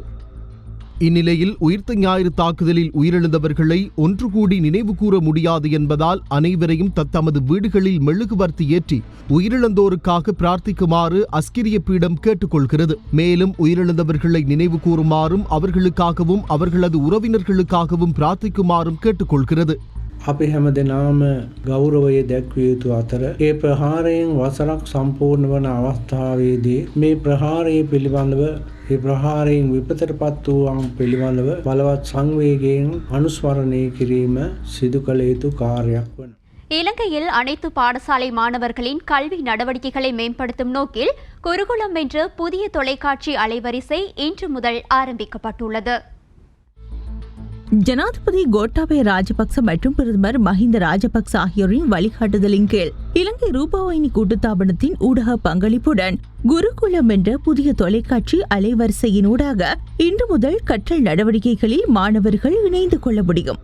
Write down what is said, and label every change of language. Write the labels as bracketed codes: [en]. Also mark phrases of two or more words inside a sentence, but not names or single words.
[ta] இந்நிலையில் உயிர்த்த ஞாயிறு தாக்குதலில் உயிரிழந்தவர்களை ஒன்று கூடி நினைவு கூற முடியாது என்பதால் அனைவரையும் தத்தமது வீடுகளில் மெழுகுவர்த்தி ஏற்றி உயிரிழந்தோருக்காக பிரார்த்திக்குமாறு அஸ்கிரிய பீடம் கேட்டுக்கொள்கிறது. மேலும் உயிரிழந்தவர்களை நினைவு கூறுமாறும் அவர்களுக்காகவும் அவர்களது உறவினர்களுக்காகவும் பிரார்த்திக்குமாறும் கேட்டுக்கொள்கிறது. [si] අපි හැම දෙනාම ගෞරවය දැක්විය යුතු අතර ඒ ප්‍රහාරයෙන් වසරක් සම්පූර්ණ වන අවස්ථාවේදී මේ ප්‍රහාරය පිළිබඳව ඒ ප්‍රහාරයෙන් විපතටපත් වූවන් පිළිබඳව බලවත් සංවේගයෙන් අනුස්මරණය කිරීම සිදු කළ යුතු කාර්යයක් වන. [ta] இலங்கையில் அனைத்து பாடசாலை மாணவர்களின் கல்வி நடவடிக்கைகளை மேம்படுத்தும் நோக்கில் குருகுலம் என்ற புதிய தொலைக்காட்சி அலைவரிசை இன்று முதல் ஆரம்பிக்கப்பட்டுள்ளது. ஜனாதிபதி கோட்டாபய ராஜபக்ச மற்றும் பிரதமர் மஹிந்த ராஜபக்ச ஆகியோரின் வழிகாட்டுதலின் கீழ் இலங்கை ரூபாவாயினி கூட்டுத்தாபனத்தின் ஊடக பங்களிப்புடன் குருகுலம் என்ற புதிய தொலைக்காட்சி அலைவரிசையினூடாக இன்று முதல் கற்றல் நடவடிக்கைகளில் மாணவர்கள் இணைந்து கொள்ள முடியும்.